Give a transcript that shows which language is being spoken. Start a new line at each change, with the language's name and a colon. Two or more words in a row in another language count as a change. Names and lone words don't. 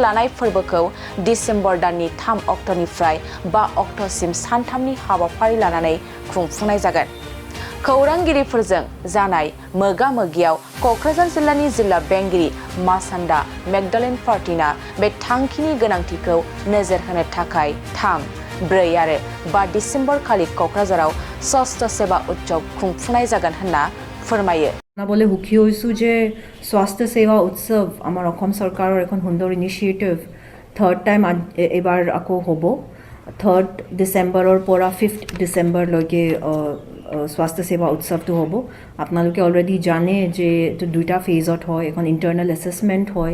Bodo: लानाय फोरबोखौ डिसेम्बर दाननि 3 अक्ट'निफ्राय 5 अक्ट'सिम सानथामनि हाबाफारि लानानै खुंफुंनाय जागोन खौरांगिरिफोरजों जानाय मोगा-मोगियाव क'क्राझार जिल्लानि जिल्ला बेंगिरि मासान्दा मेगदालेन पार्टिना बे थांखिनि गोनांथिखौ नोजोर होनो थाखाय 3, 4 आरो 5 डिसेम्बर खालि क'क्राझाराव स्वास्थ्य सेवा उत्सव खुंफुंनाय जागोन होनना फोरमायो
Assamese: বলে সুখী হৈছোঁ যে স্বাস্থ্য সেৱা উৎসৱ আমাৰ অসম চৰকাৰৰ এখন সুন্দৰ ইনিচিয়েটিভ
English: third time
Assamese: এবাৰ আকৌ হ'ব 3rd ডিচেম্বৰৰ পৰা 5th ডিচেম্বৰলৈকে স্বাস্থ্য সেৱা উৎসৱটো হ'ব আপোনালোকে অলৰেডি জানে যে এইটো দুটা ফেজত হয় এখন
English: internal assessment
Assamese: হয়